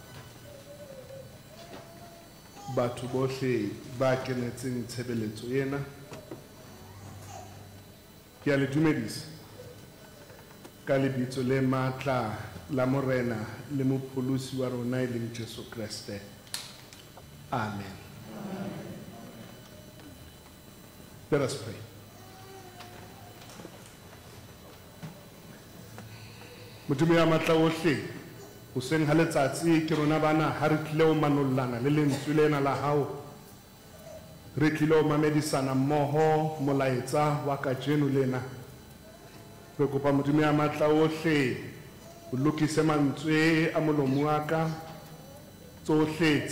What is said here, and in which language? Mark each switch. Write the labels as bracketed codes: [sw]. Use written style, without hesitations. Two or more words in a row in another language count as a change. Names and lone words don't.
[st] batho bohle ba kenetseng tshebeletso ena ke a le dumedisa ka lebitso le matla la morena le mopholosi wa rona e leng Jesu Kriste. [en] Amen. Let us pray. [st] Modimo ya matla ohle o seng ha letsatsi ke rona bana ha re tlile o manollana le lentswe lena la hao re tlile o mamedisana mmoho molaetsa wa kajeno lena re kopa Modimo ya matla ohle o lokise mantswe a molomo wa ka tsohle tse